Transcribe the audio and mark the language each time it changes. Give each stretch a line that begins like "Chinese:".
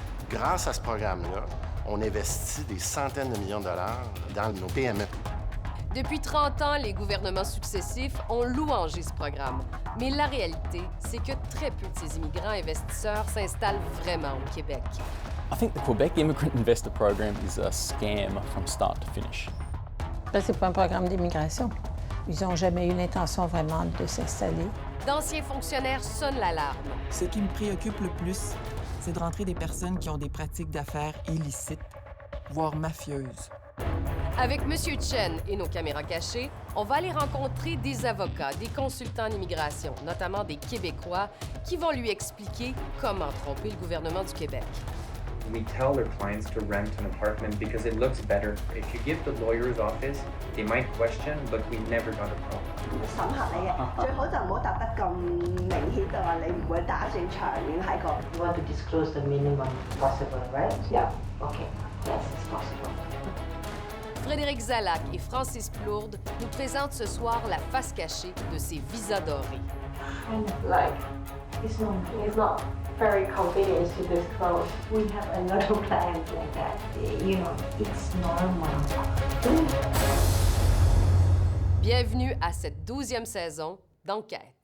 French: Grâce à ce programme-là, on investit des centaines de millions de dollars dans nos PME. Depuis 30 ans, les gouvernements successifs ont louangé ce programme. Mais la réalité, c'est que très peu de ces immigrants investisseurs s'installent vraiment au Québec.
English: I think the Quebec Immigrant Investor Program is a scam from start to finish.
French: Ça, c'est pas un programme d'immigration. Ils n'ont jamais eu l'intention vraiment de s'installer. D'anciens fonctionnaires sonnent l'alarme. Ce qui me préoccupe le plus, c'est de rentrer des personnes qui ont des pratiques d'affaires illicites, voire mafieuses. Avec Mr Chen et nos caméras cachées, on va aller rencontrer des avocats, des consultants en immigration, notamment des Québécois, qui vont lui expliquer comment tromper le gouvernement du Québec.
English: We tell their clients to rent an apartment because it looks better. If you give the lawyer's office, they might question, but we never got a problem.
Cantonese: 審核你嘅，最好就唔好答得咁明顯嘅話，你唔會打算長遠喺個。
English: You want to disclose the minimum possible, right? Yeah. Okay. Yes, it's possible.
French: Frédéric Zalac et Francis Plourde nous présentent ce soir la face cachée de ces visas dorés.
English: Kind of like, it's not very convenient to disclose. We have a lot of clients like that. You know, it's normal.
French: Bienvenue à cette 12e saison d'Enquête.